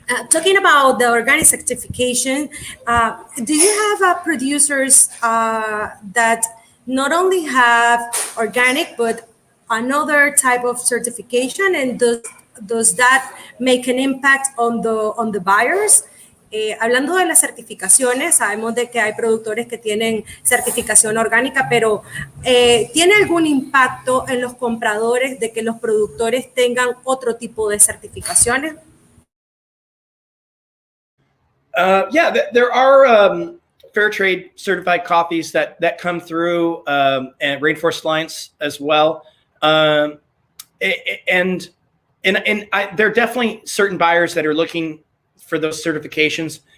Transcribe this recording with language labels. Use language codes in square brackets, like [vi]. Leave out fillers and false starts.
[en] Talking about the organic certification, do you have producers that not only have organic but another type of certification, and does that make an impact on the buyers? [es] Hablando de las certificaciones, sabemos de que hay productores que tienen certificación orgánica, pero ¿tiene algún impacto en los compradores de que los productores tengan otro tipo de certificaciones? [en] Yeah, there are fair trade certified coffees that come through, and Rainforest Alliance as well. And there are definitely certain buyers that are looking for those certifications.